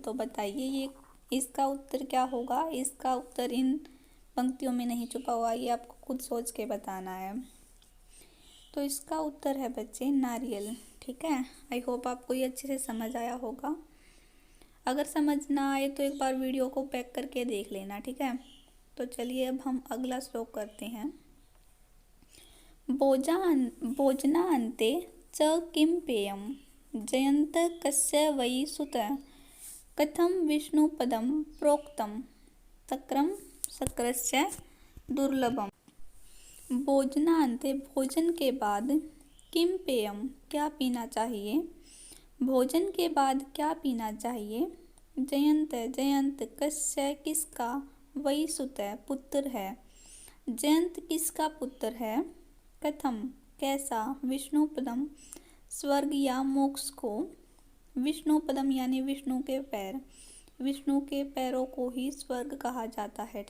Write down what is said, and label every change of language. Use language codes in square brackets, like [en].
[hi] तो बताइए ये इसका उत्तर क्या होगा। इसका उत्तर इन पंक्तियों में नहीं छुपा हुआ, ये आपको खुद सोच के बताना है। तो इसका उत्तर है बच्चे नारियल। ठीक है, आई होप आपको ये अच्छे से समझ आया होगा। अगर समझ ना आए तो एक बार वीडियो को बैक करके देख लेना। ठीक है, तो चलिए अब हम अगला श्लोक करते हैं। [sa] भोजनान्ते च किं पेयं जयन्त कस्य वै सुत कथं विष्णुपदं प्रोक्तं तक्रं शक्रस्य दुर्लभम। [hi] भोजनान्ते भोजन के बाद, किम पेयम क्या पीना चाहिए, भोजन के बाद क्या पीना चाहिए, जयंत जयंत कस्य किसका, वही सुत पुत्र है, जयंत किसका पुत्र है, कथम कैसा, विष्णुपदम स्वर्ग या मोक्ष को, विष्णुपदम यानी विष्णु के पैर, विष्णु के पैरों को ही स्वर्ग कहा जाता है।